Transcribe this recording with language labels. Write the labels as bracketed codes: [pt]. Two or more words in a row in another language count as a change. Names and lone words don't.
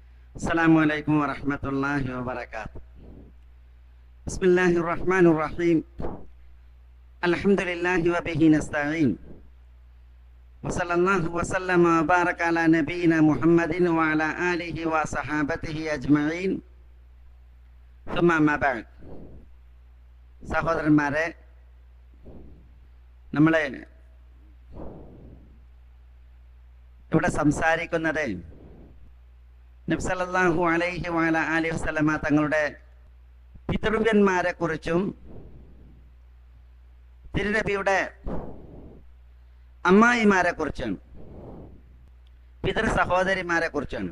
[ar] السلام عليكم ورحمة الله وبركاته. بسم الله الرحمن الرحيم. الحمد لله و به نستعين. و صلى الله و سلم و بارك على نبينا محمد و على آله و صحابته أجمعين. ثم أما بعد. [ml] സഹോദരന്മാരെ, നമ്മളെ ഇവിടെ സംസാരിക്കുന്നത് നബി [ar] صلى الله عليه وعلى آله وسلم [ml] തങ്ങളുടെ പിതൃവ്യന്മാരെ കുറിച്ചും തിരുനബിയുടെ അമ്മായിമാരെ കുറിച്ചാണ്, പിതൃ സഹോദരിമാരെ കുറിച്ചാണ്.